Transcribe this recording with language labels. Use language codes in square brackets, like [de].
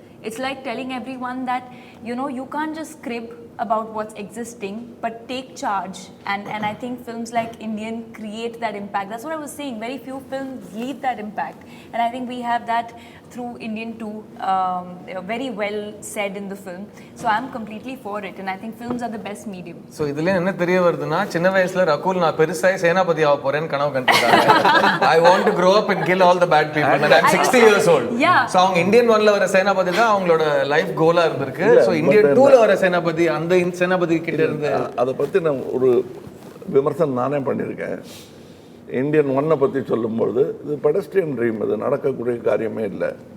[en] It's like telling everyone that, you know, you can't just crib about what's existing, but take charge. And I think films like Indian create that impact. That's what I was saying. Very few films leave that impact. And I think we have that through Indian 2, very well said in the film. So I'm completely for it. And I think films are the best medium. [ta] So இதுல என்ன தெரிய வருதுன்னா, சின்ன வயசுல ரகுல் நான் பெருசாய் சேனாபதி ஆக போறேன்னு கனவு கண்டிருக்காங்க. [en] I want to grow up and kill all the bad people. And I'm 60 years old. Yeah. [ta] So அவங்க இந்தியன் 1ல வர சேனாபதி தான் அவங்களோட லைஃப் கோலா இருந்திருக்கு. So இந்தியன் 2ல வர சேனாபதி அந்த சேனாபதி கிட்ட இருந்து அதை பத்தி நான் ஒரு விமர்சனம் நானே பண்ணியிருக்கேன். இந்தியன் 1 பற்றி சொல்லும்பொழுது இது பெடஸ்ட்ரியன் ட்ரீம், இது நடக்கக்கூடிய காரியமே இல்லை.